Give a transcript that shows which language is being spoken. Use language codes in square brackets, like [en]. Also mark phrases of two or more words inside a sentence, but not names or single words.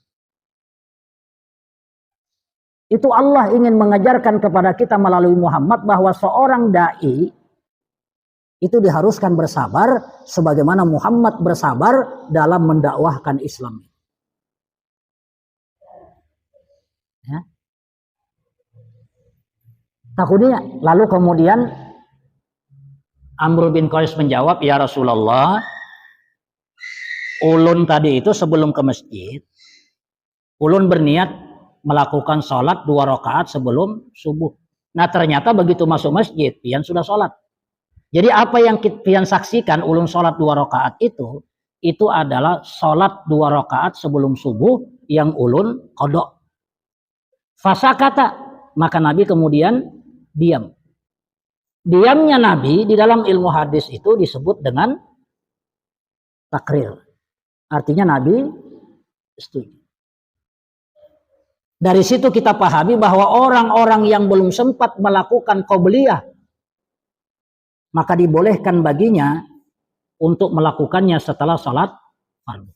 [id] Itu Allah ingin mengajarkan kepada kita melalui Muhammad bahwa seorang dai itu diharuskan bersabar sebagaimana Muhammad bersabar dalam mendakwahkan Islam. Ya. Takutnya lalu kemudian Amr bin Qais menjawab, [ar] ya Rasulullah, [id] ulun tadi itu sebelum ke masjid, ulun berniat melakukan sholat 2 rakaat sebelum subuh. Nah ternyata begitu masuk masjid, pian sudah sholat. Jadi apa yang pian saksikan ulun sholat 2 rakaat itu adalah sholat 2 rakaat sebelum subuh yang ulun qadha. [ar] Fasa kata, [id] maka Nabi kemudian diam. Diamnya Nabi di dalam ilmu hadis itu disebut dengan takrir. Artinya Nabi setuju. Dari situ kita pahami bahwa orang-orang yang belum sempat melakukan qobliyah, maka dibolehkan baginya untuk melakukannya setelah salat fardu.